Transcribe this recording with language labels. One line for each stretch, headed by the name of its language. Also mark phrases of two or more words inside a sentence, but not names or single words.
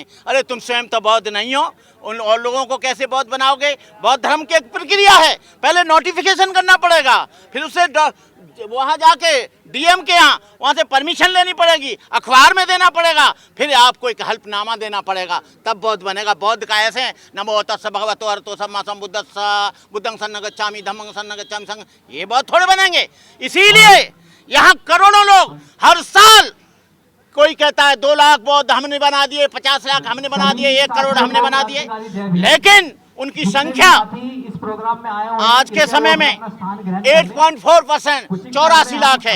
Hindi: अरे तुम स्वयं तो बौद्ध नहीं हो, उन और लोगों को कैसे बौद्ध बनाओगे? बौद्ध धर्म की एक प्रक्रिया है, पहले नोटिफिकेशन करना पड़ेगा, फिर उसे वहाँ जाके DM के यहाँ वहाँ से परमिशन लेनी पड़ेगी, अखबार में देना पड़ेगा, फिर आपको एक हल्फनामा देना पड़ेगा, तब बौद्ध बनेगा। बौद्ध का ऐसे
Pali: नमो तस्स भगवतो अरहतो सम्मा सम्बुद्धस्स बुद्धं शरणं गच्छामि धम्मं शरणं गच्छामि संघ,
Hindi: ये बौद्ध थोड़े बनेंगे। इसीलिए यहाँ करोड़ों लोग हर साल, कोई कहता है 2 लाख बौद्ध हमने बना दिए, 50 लाख हमने बना दिए, 1 करोड़ हमने बना दिए, लेकिन उनकी संख्या आज के समय में 8.4%, 84 लाख है।